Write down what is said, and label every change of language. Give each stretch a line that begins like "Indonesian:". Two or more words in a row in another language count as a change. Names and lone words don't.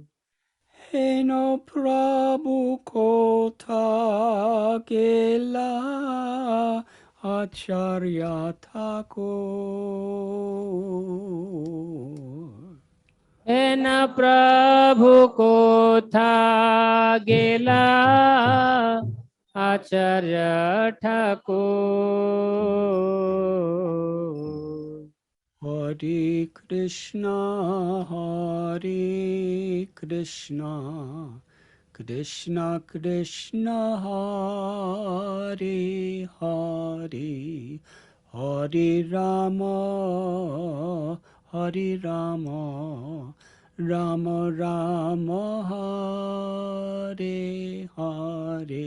Bangla: এনো প্রভু কোথা গেলা আচার্য ঠাকোর এনা প্রভু কোথা গেলা আচার্য ঠাকোর
Sanskrit: हरे कृष्ण, हरे कृष्ण, कृष्ण कृष्ण, हरे हरे, हरे राम, हरे राम, राम राम, हरे हरे.